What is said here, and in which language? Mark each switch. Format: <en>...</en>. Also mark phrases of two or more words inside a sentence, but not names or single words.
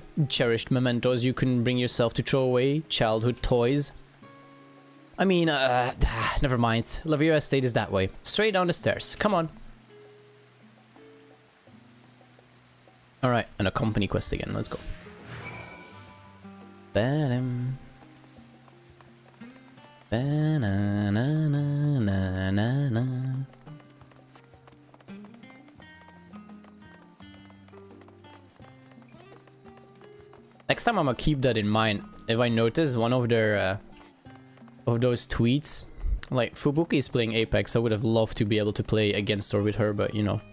<en>Cherished mementos you couldn't bring yourself to throw away, childhood toys. I mean, never mind. Lavia Estate is that way. Straight down the stairs. Come on. Alright, and a company quest again. Let's go. Ba-dum. Ba-na-na-na-na-na-na. Next time I'm gonna keep that in mind. If I notice one of their of those tweets, like Fubuki is playing Apex, I would have loved to be able to play against or with her, but you know.</en>